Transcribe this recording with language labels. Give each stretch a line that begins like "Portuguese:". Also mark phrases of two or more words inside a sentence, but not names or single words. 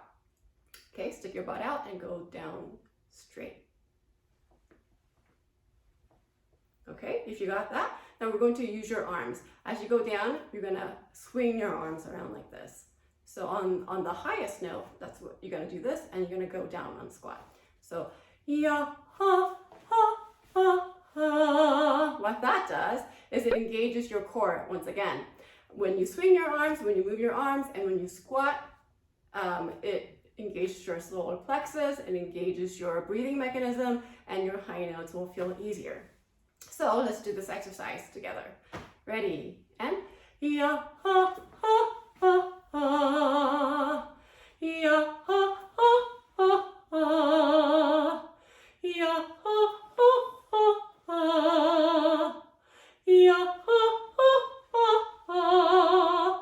English: Okay, stick your butt out and go down straight. Okay, if you got that, now we're going to use your arms. As you go down, you're gonna swing your arms around like this. So on the highest note, that's what you're gonna do this, and you're gonna go down on squat. So, ya, ha, ha, ha, ha. What that does is it engages your core once again. When you swing your arms, when you move your arms, and when you squat, it engages your solar plexus, it engages your breathing mechanism, and your high notes will feel easier. So let's do this exercise together. Ready? And ya, ha, ha, ha, ha. Ya, ha, ha, ha, ha. Ya, ha, ha, ha, ha. Ya, ha, ha, ha, ha.